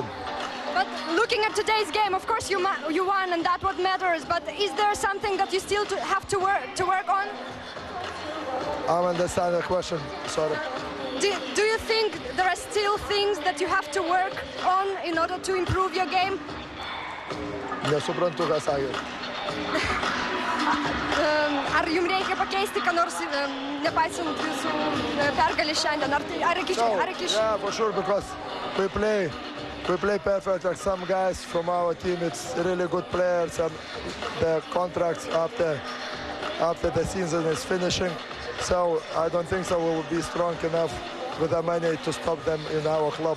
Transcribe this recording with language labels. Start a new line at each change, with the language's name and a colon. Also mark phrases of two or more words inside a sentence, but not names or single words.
English: But looking at today's game, of course you won, and that's what matters. But is there something that you still have to work on? I understand the question. Sorry. Do you think there are still things that you have to work on in order to improve your game?
Lithuanian: Nesuprantu, ką sakė. Ar jums reikia pakeisti, ką nors, nepaisant jūsų pergalės šiandien? Ar iki
English: Yeah, for sure, because we play perfect. Like some guys from our team, it's really good players, and the contracts after the season is finishing. So I don't think so we will be strong enough with the money to stop them in our club.